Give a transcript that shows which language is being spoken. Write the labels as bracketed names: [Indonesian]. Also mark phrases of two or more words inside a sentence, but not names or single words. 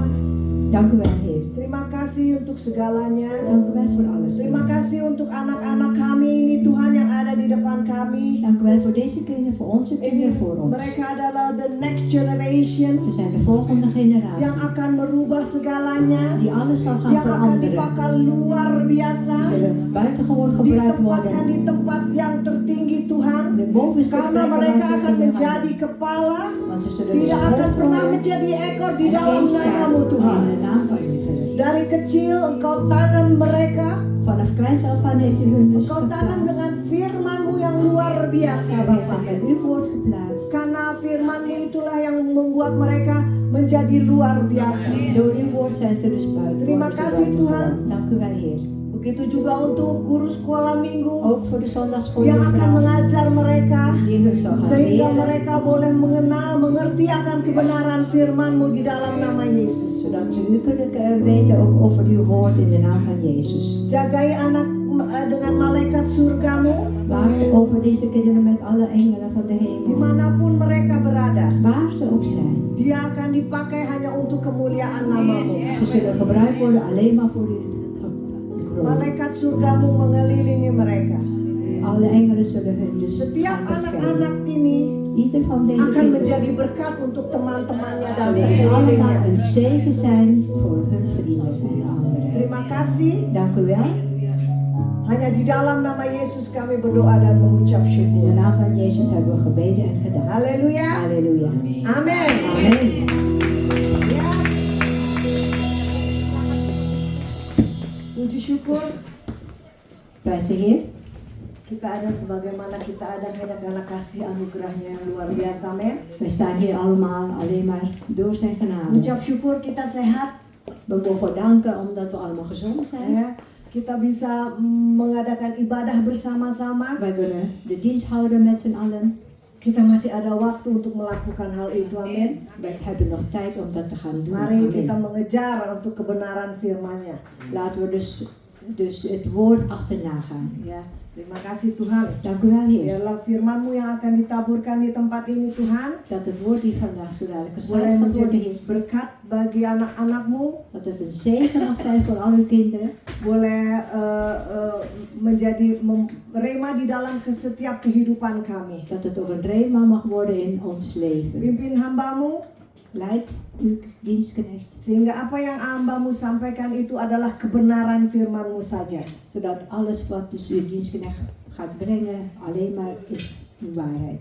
[Dutch] Dank u wel, Heer. [Indonesian] Terima kasih untuk segalanya. [Dutch] Dank u wel voor alles. [Indonesian] Terima kasih untuk anak-anak kami ini Tuhan yang ada di depan kami. [Dutch] Dank u wel voor deze kinderen, voor onze kinderen, voor ons. [Indonesian] Mereka adalah [English] the next generation [Dutch] Ze zijn de volgende generatie [Indonesian] yang akan merubah segalanya, [Dutch] die alles zal gaan [Indonesian] yang akan [Dutch] veranderen. [Indonesian] dipakai luar biasa, [Dutch] Zullen buitengewoon gebruikt [Indonesian] ditempatkan [Dutch] worden. [Indonesian] di tempat yang tertinggi Tuhan, [Dutch] De bovenste [Indonesian] karena [Dutch] plekken [Indonesian] mereka [Dutch] waar ze [Indonesian] akan [Dutch] kunnen [Indonesian] menjadi [Dutch] gaan. [Indonesian] kepala, [Dutch] Want ze zullen dus [Indonesian] tidak akan [Dutch] hoofd [Indonesian] pernah [Dutch] worden [Indonesian] menjadi ekor di [Dutch] en [Indonesian] dalam [Dutch] geen staart [Indonesian] namamu Tuhan. [Dutch] in de naam van u, Heer. [Indonesian] Dari kecil engkau tanam mereka, [Dutch] Vanaf kleins af aan heeft u hun dus [Indonesian] engkau tanam [Dutch] geplaatst. [Indonesian] dengan firman-Mu yang luar biasa [Dutch] U heeft [Indonesian] Bapak. [Dutch] hem met uw woord geplaatst. [Indonesian] Karena firman-Mu itulah yang membuat mereka menjadi luar biasa. [Dutch] Door uw woord zijn ze dus buiten. [Indonesian] Terima [Dutch] worden ze [Indonesian] kasih, [Dutch] buitengewoon. [Indonesian] Tuhan. [Dutch] Dank u wel, Heer. [Indonesian] Begitu juga untuk guru sekolah minggu [Dutch] Ook voor de zondagschool [Indonesian] yang akan mevrouw, mengajar mereka [Dutch] die hun zal gaan [Indonesian] sehingga [Dutch] leren. [Indonesian] mereka boleh mengenal, mengerti akan kebenaran firman-Mu di dalam nama Yesus. [Dutch] Zodat ze u kunnen weten ook over uw woord in de naam van Jezus. [Indonesian] Jagai anak dengan malaikat surga-Mu [Dutch] Waakt over deze kinderen met alle engelen van de hemel. [Indonesian] dimanapun mereka berada. [Dutch] Waar ze ook zijn. [Indonesian] Dia akan dipakai hanya untuk kemuliaan nama-Mu. [Dutch] Ze zullen gebruikt worden alleen maar voor uw glorie. [Indonesian] Malaikat surga-Mu mengelilingi mereka. [Dutch] Alle engelen zullen hun dus [Indonesian] Setiap [Dutch] gaan beschermen. [Indonesian] anak-anak ini [Dutch] Ieder van deze [Indonesian] akan [Dutch] kinderen [Indonesian] menjadi berkat untuk teman-temannya dan [Dutch] zullen allemaal [Indonesian] sekelilingnya. [Dutch] een zegen zijn voor hun vrienden en anderen. [Indonesian] Terima kasih. [Dutch] Dank u wel. [Indonesian] Hanya di dalam nama Yesus kami berdoa dan mengucap [Dutch] In de [Indonesian] syukur. [Dutch] naam van Jezus hebben we gebeden en gedaan. [Indonesian] Haleluya. [Dutch] Halleluja. [Indonesian] Amin. [Dutch] Amen. [Indonesian] Ya. Puji syukur [Dutch] Prijs de Heer. [Indonesian] kita ada sebagaimana kita ada hanya karena kasih anugerahnya yang luar biasa. Amin. [Dutch] Wij staan hier allemaal alleen maar door zijn genade. [Indonesian] Ucap syukur kita sehat. [Dutch] We mogen danken omdat we allemaal gezond zijn. [Indonesian] Ya. Kita bisa mengadakan ibadah bersama-sama. [Dutch] Wij kunnen de dienst houden met z'n allen. [Indonesian] Kita masih ada waktu untuk melakukan hal itu. Amin. [Dutch] Wij hebben nog tijd om dat te gaan doen. [Indonesian] Mari kita Amen. mengejar untuk kebenaran firman-Nya. [Dutch] Laten we dus het woord achterna gaan. [Indonesian] Ya, terima kasih Tuhan. [Dutch] Dank u wel, Heer. [Indonesian] Biarlah firman-Mu yang akan ditaburkan di tempat ini Tuhan, [Dutch] Dat het woord die vandaag zo dadelijk [Indonesian] boleh [Dutch] gezaaid gaat worden, [Indonesian] menjadi [Dutch] Heer. [Indonesian] berkat bagi anak-anak-Mu, [Dutch] Dat het een zegen mag zijn voor al uw kinderen. [Indonesian] boleh menjadi rema di dalam setiap kehidupan kami. [Dutch] Dat het ook een rema mag worden in ons leven. [Indonesian] Pimpin hamba-Mu, [Dutch] Leid uw dienstknecht. [Indonesian] sehingga apa yang hamba-Mu sampaikan itu adalah kebenaran firman-Mu saja. [Dutch] Zodat alles wat dus uw dienstknecht gaat brengen alleen maar is uw waarheid.